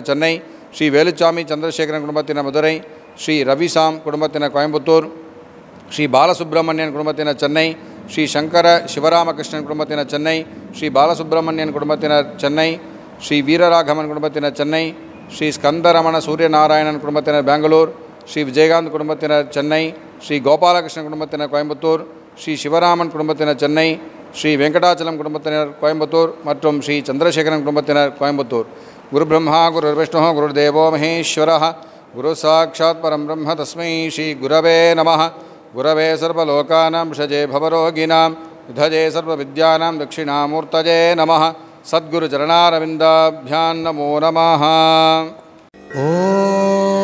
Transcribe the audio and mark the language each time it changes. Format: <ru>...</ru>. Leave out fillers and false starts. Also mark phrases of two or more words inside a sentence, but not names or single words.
<ta>சென்னை, ஸ்ரீ வேலுச்சாமி சந்திரசேகரன் குடும்பத்தினர் மதுரை, ஸ்ரீ ரவிசாம் குடும்பத்தினர் கோயம்புத்தூர், ஸ்ரீ பாலசுப்ரமணியன் குடும்பத்தினர் சென்னை, ஸ்ரீ சங்கர சிவராமகிருஷ்ணன் குடும்பத்தினர் சென்னை, ஸ்ரீ பாலசுப்ரமணியன் குடும்பத்தினர் சென்னை, ஸ்ரீ வீரராகவன் குடும்பத்தினர் சென்னை, ஸ்ரீ ஸ்கந்தரமண சூரியநாராயணன் குடும்பத்தினர் பெங்களூர், ஸ்ரீ விஜயகாந்த் குடும்பத்தினர் சென்னை, ஸ்ரீ கோபாலகிருஷ்ணன் குடும்பத்தினர் கோயம்புத்தூர், ஸ்ரீ சிவராமன் குடும்பத்தினர் சென்னை, ஸ்ரீ வெங்கடாச்சலம் குடும்பத்தினர் கோயம்புத்தூர் மற்றும் ஸ்ரீ சந்திரசேகரன் குடும்பத்தினர் கோயம்புத்தூர்.</ta> <sa>गुरु ब्रह्मा गुरु विष्णु गुरु देवो महेश्वरः गुरु साक्षात् परं ब्रह्म तस्मै श्री गुरवे नमः. गुरवे सर्वलोकानां भिषजे भवरोगिणां निधये सर्वविद्यानां दक्षिणामूर्तये नमः. सद्गुरु चरणारविन्दाभ्यां नमो नमः. ஓம்</sa>